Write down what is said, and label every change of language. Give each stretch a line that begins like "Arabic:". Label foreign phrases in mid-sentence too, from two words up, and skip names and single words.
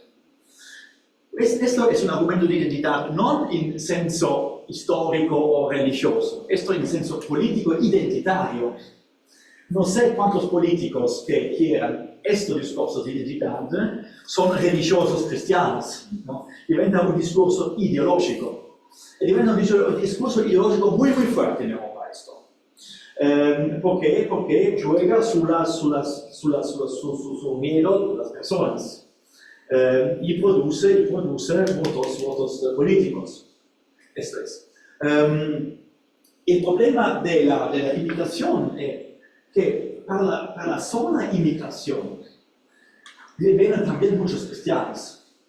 Spanish: Esto es un argumento de identidad no en senso histórico o religioso, esto en senso político identitario. No sé cuántos políticos que quieran estos discursos de identidad son religiosos cristianos, ¿no? Diventa un discurso ideológico.
Italian: E diventa
Spanish: un discurso ideológico muy fuerte en Europa esto. ¿Por qué? Porque juega su miedo de las personas y produce votos políticos. Esto es. El problema de la inmigración es que para la sola inmigración vienen también muchos cristianos.